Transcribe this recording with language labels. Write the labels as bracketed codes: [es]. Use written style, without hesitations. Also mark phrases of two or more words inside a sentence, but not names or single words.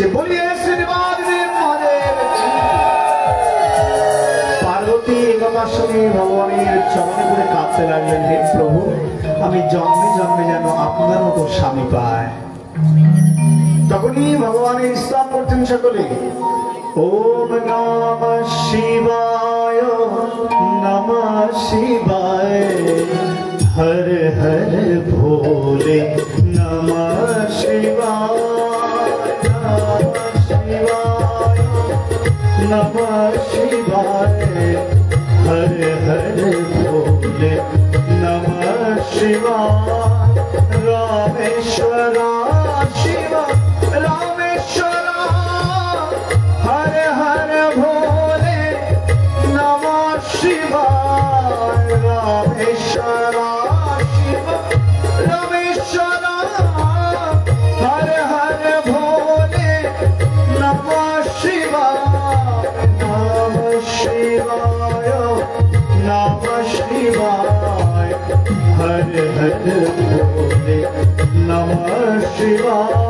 [bn] বলিয়ে শ্রীনিবাস মহাদেব। পার্বতী একবার শুনে ভগবানের চরণে করে কাঁদতে লাগলেন, হে প্রভু আমি জন্মে জন্মে যেন আপনার মতো স্বামী পায়। তখনই ভগবানের স্তব করতেন সকলে। [sa] ওম নমঃ শিবায় নমঃ শিবায়, [hi] हर हर भोले [sa] নমঃ শিবায়, নমঃ শিবায়, [hi] हर हर भोले [sa] নমঃ শিবায়। রামেশ্বর শিব রামেশ্বর, [hi] हर हर भोले [sa] নমঃ শিবায়। রামেশ্বর শিব রামেশ্বর, [hi] हर हर भोले [sa] নমঃ শিবায়। নমঃ শিবায় নমঃ শিবায়, [hi] हर हर भोले [sa] নমঃ শিবায়।